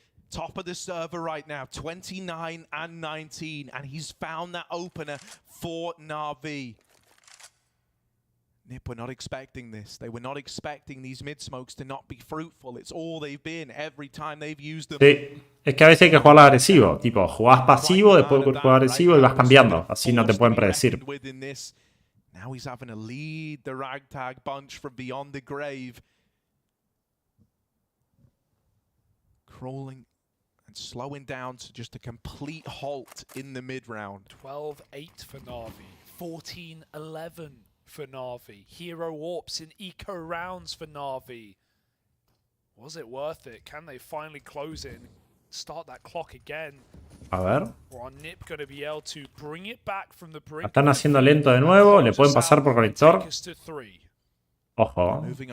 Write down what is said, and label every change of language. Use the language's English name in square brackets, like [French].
[English] Top of the server right now, 29 and 19, and he's found that opener for Navi. NIP were not expecting this. They were not expecting these mid-smokes to not be fruitful. It's all they've been every time they've used them. [Spanish] Sí, es que a veces hay que jugar agresivo. Tipo, jugás pasivo, después jugar agresivo y vas cambiando. Así no te pueden predecir. [English] Now he's having to lead the ragtag bunch from beyond the grave. Crawling and slowing down to just a complete halt in the mid-round. 12-8 for Navi. 14-11 for Navi. Hero AWPs in eco rounds for Navi. Was it worth it? Can they finally close it and start that clock again? [Spanish] A ver. [English] Or are NIP going to be able to bring it back from the brink? [Spanish] Están haciendo lento de nuevo. Le pueden pasar por conector. Ojo.